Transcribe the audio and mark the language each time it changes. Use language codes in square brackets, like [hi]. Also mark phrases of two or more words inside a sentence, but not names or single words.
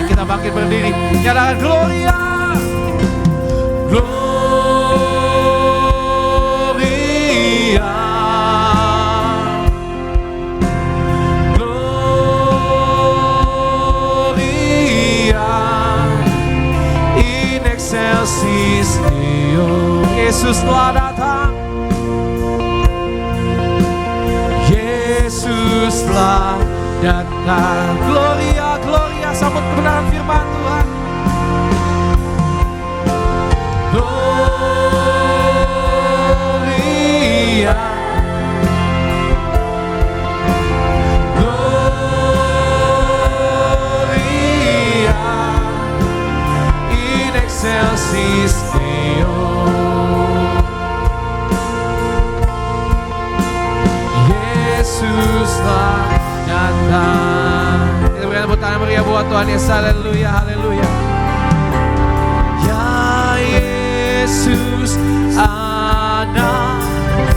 [id] Kita bangkit berdiri, nyatakan [la] Gloria, Gloria, Gloria in excelsis Deo. [id] Yesus telah datang, Yesus telah datang. [la] Gloria, Gloria, [id] sambut kebenaran firman Tuhan. [la] Gloria, Gloria in excelsis Deo. [id] Yesus telah datang. Kita berikan tepuk tangan meriah buat Tuhan Yesus. Haleluya, haleluya. Ya Yesus, anak